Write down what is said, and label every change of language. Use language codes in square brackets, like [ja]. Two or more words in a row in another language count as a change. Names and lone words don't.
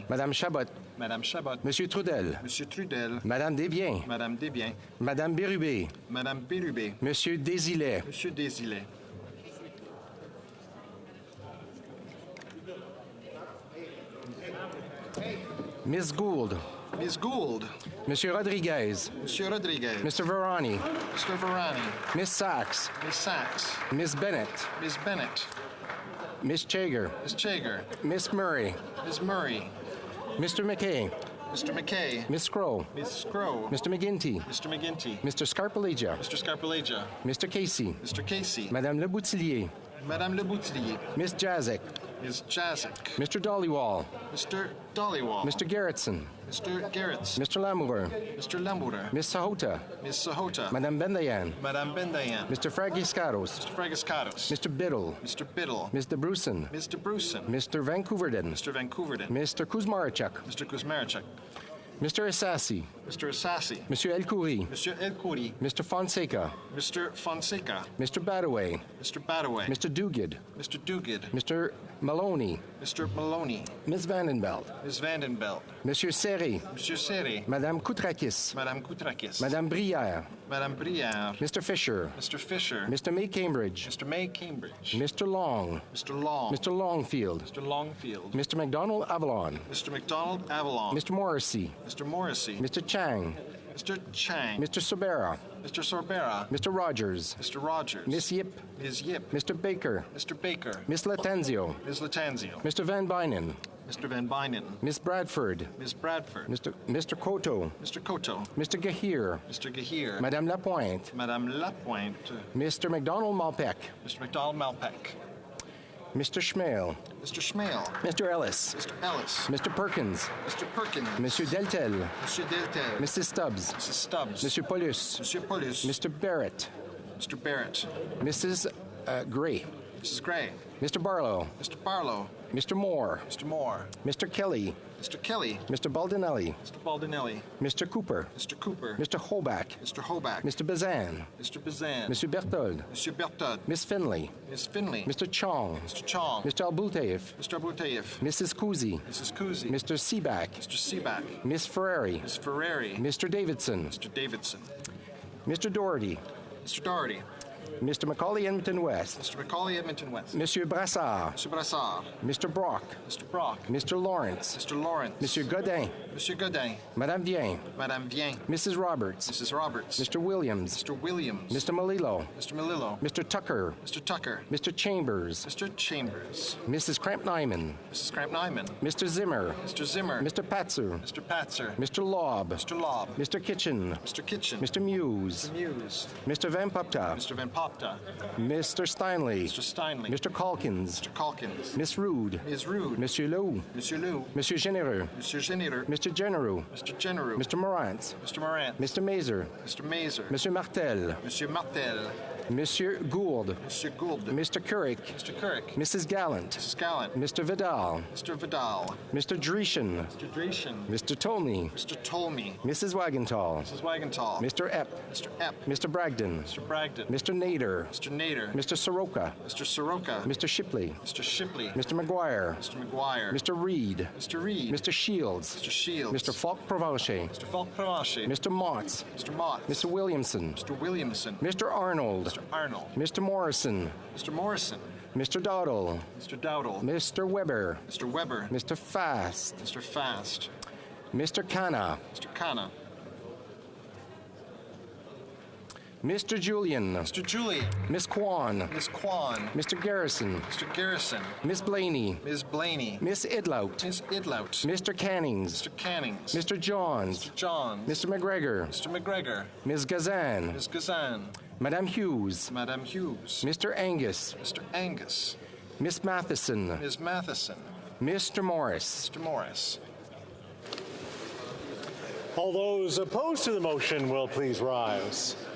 [en] Madame Chabot. Madame Chabot. Monsieur Trudel. Monsieur Trudel. Madame Desbiens. Madame Desbiens. Madame Bérubé. Madame Bérubé. Monsieur Désilet. Monsieur Désilet. Miss Gould. Miss Gould. Monsieur Rodriguez. Monsieur Rodriguez. Mr. Verani. Mr. Verani. Miss Sachs. Miss Sachs. Miss Bennett. Miss Bennett. Miss Chager. Miss Chager. Miss Murray. Miss Murray. Mr. McKay. Mr. McKay. Miss Scrow. Miss Scrow. Mr. McGinty. Mr. McGinty. Mr. Scarpalegia. Mr. Scarpalegia. Mr. Casey. Mr. Casey. Madame Le Boutillier. Madame Le Boutillier. Miss Jazik. Miss Jazik. Mr. Dollywall. Mr. Dollywall. Mr. Garrettson. Mr. Garrettson. Mr. Lamoureux. Mr. Lamoureux. Miss Sahota. Miss Sahota. Madame Bendayan. Madame Bendayan. Mr. Fragiscatos. Mr. Fragiscatos. Mr. Biddle. Mr. Biddle. Mr. Bruson. Mr. Bruson. Mr. Vancouverden. Mr. Vancouverden. Mr. Kuzmarchuk. Mr. Kuzmarchuk. Mr. Assassi. Mr. Assassi. Monsieur El Khoury. Monsieur El Khoury. Mr. Fonseca. Mr. Fonseca. Mr. Badaway. Mr. Badaway. Mr. Duguid. Mr. Duguid. Mr. Maloney. Mr. Maloney. Ms. Vandenbelt. Ms. Vandenbelt. Monsieur Serré. Monsieur Serré. Madame Koutrakis. Madame Koutrakis. Madame Brière. Madame Brière. Mr. Fisher. Mr. Fisher. Mr. May Cambridge. Mr. May Cambridge. Mr. Long. Mr. Long. Mr. Longfield. Mr. Longfield. Mr. McDonald Avalon. Mr. McDonald Avalon. Mr. Morrissey. Mr. Morrissey. Mr. Chang. Mr. Chang. Mr. Sorbera. Mr. Sorbera. Mr. Rogers. Mr. Rogers. Miss Yip. Ms. Yip. Mr. Baker. Mr. Baker. Miss Latanzio. Ms. Latanzio. Mr. Van Bynen. Mr. Van Bynen. Miss Bradford. Miss Bradford. Mr. Koto. Mr. Koto. Mr. Gahir. Mr. Gahir. Madame Lapointe. Madame Lapointe. Mr. McDonald Malpeck. Mr. McDonald Malpeck. Mr. Schmale. Mr. Schmale. Mr. Ellis. Mr. Ellis. Mr. Perkins. Mr. Perkins. Monsieur Deltel. Monsieur Deltel. Mrs. Stubbs. Mrs. Stubbs. Monsieur Paulus. Monsieur Paulus. Mr. Barrett. Mr. Barrett. Mrs. Gray. Mrs. Gray. Mr. Barlow. Mr. Barlow. Mr. Moore. Mr. Moore. Mr. Kelly. Mr. Kelly. Mr. Baldinelli. Mr. Baldinelli. Mr. Cooper. Mr. Cooper. Mr. Hoback. Mr. Hoback. Mr. Bazan. Mr. Bazan. Mr. Berthold. Mr. Berthold. Miss Finley. Miss Finley. Mr. Chong. Mr. Chong. Mr. Albutaev. Mr. Albutaev. Mrs. Kuzi. Mrs. Kuzi. Mr. Seaback. Mr. Seaback. Miss Ferrari. Miss Ferrari. Mr. Davidson. Mr. Davidson. Mr. Doherty. Mr. Doherty. Mr. Macaulay Edmonton West. Mr. Macaulay Edmonton West. Monsieur Brassard. Monsieur Brassard. Mr. Brock. Mr. Brock. Mr. Lawrence. Mr. Lawrence. Monsieur Godin. Monsieur Godin. Madame Vien. Madame Vien. Mrs. Roberts. Mrs. Roberts. Mr. Williams. Mr. Williams. Mr. Malillo. Mr. Malillo. Mr. Tucker. Mr. Tucker. Mr. Chambers. Mr. Chambers. Mrs. Cramp-Nyman. Mrs. Cramp-Nyman. Mr. Zimmer. Mr. Zimmer. Mr. Patzer. Mr. Patzer. Mr. Lobb. Mr. Lobb. Mr. Kitchen. Mr. Kitchen. Mr. Muse. Mr. Muse. Mr. Van Popta. Mr. Van Popta. Mr. Steinley. Mr. Steinley. Mr. Calkins. Mr. Calkins. Miss Rude. Ms. Rude. Monsieur Lou. Monsieur Lou. Monsieur Généreux. Monsieur Généreux. Mr. Genereux. Mr. Genereux. Mr. Morant. Mr. Morant. Mr. Mazer. Mr. Mazer. Monsieur Martel. Monsieur Martel. Monsieur Gould. Monsieur Gould. Mr. Couric. Mr. Couric. Mrs. Gallant. Mrs. Gallant. Mr. Vidal. Mr. Vidal. Mr. Dreeshen. Mr. Dreeshen. Mr. Tolney. Mr. Tolney. Mrs. Wagenthal. Mrs. Wagenthal. Mr. Epp. Mr. Epp. Mr. Bragdon. Mr. Bragdon. Mr. Nader. Mr. Nader. Mr. Soroka. Mr. Soroka. Mr. Shipley. Mr. Shipley. Mr. McGuire. Mr. McGuire. Mr. Reed. Mr. Reed. Mr. Shields. Mr. Shields. Mr. Falk Provencher. Mr. Falk Provencher. Mr. Motts. Mr. Mott. Mr. Williamson. Mr. Williamson. Mr. Arnold. Mr. Arnold. Mr. Morrison. Mr. Morrison. Mr. Dowdle. Mr. Dowdle. Mr. Weber. Mr. Weber. Mr. Fast. Mr. Fast. Mr. Khanna. Mr. Khanna. Mr. Julian. Mr. Julian. Miss Kwan. Miss Kwan. Mr. Garrison. Mr. Garrison. Miss Blaney. Ms. Blaney. Miss Idlout. Miss Idlout. Mr. Cannings. Mr. Cannings. Mr. Johns. Mr. Johns. Mr. McGregor. Mr. McGregor. Ms. Gazan. Ms. Gazan. Madame Hughes. Madame Hughes. Mr. Angus. Mr. Angus. Miss Matheson. Ms. Matheson. Mr. Morris. Mr. Morris. All those opposed to the motion will please rise.